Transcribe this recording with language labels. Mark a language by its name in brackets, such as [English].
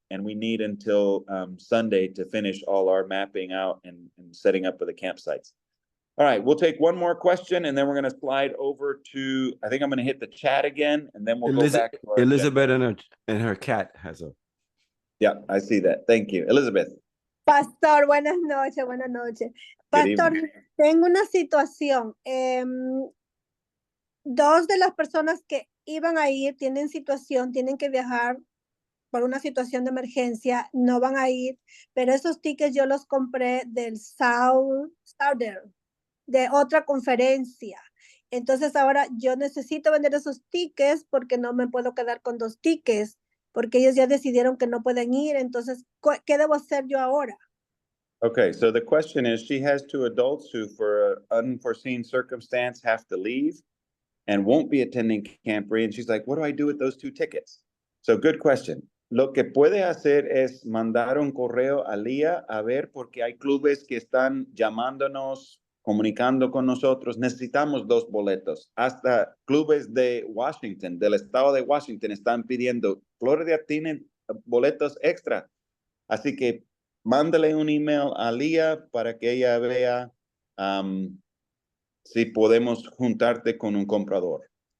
[English] And we need until Sunday to finish all our mapping out and setting up of the campsites. All right, we'll take one more question and then we're going to slide over to, I think I'm going to hit the chat again and then we'll go back to our Elizabeth and her cat has a. Yeah, I see that. Thank you. Elizabeth. [Spanish] Pastor, buenas noches, buenas noches. Pastor, tengo una situación. dos de las personas que iban a ir tienen situación, tienen que viajar por una situación de emergencia, no van a ir, pero esos tickets yo los compré del Southern, de otra conferencia. Entonces ahora yo necesito vender esos tickets porque no me puedo quedar con dos tickets, porque ellos ya decidieron que no pueden ir. Entonces, ¿qué debo hacer yo ahora? [English] Okay, so the question is, she has two adults who, for an unforeseen circumstance, have to leave and won't be attending Camporee. And she's like, what do I do with those two tickets? So good question. [Spanish] Lo que puede hacer es mandar un correo a Lía a ver, porque hay clubes que están llamándonos, comunicando con nosotros. Necesitamos dos boletos. Hasta clubes de Washington, del estado de Washington, están pidiendo. Florida tiene boletos extra. Así que mándale un email a Lía para que ella vea si podemos juntarte con un comprador.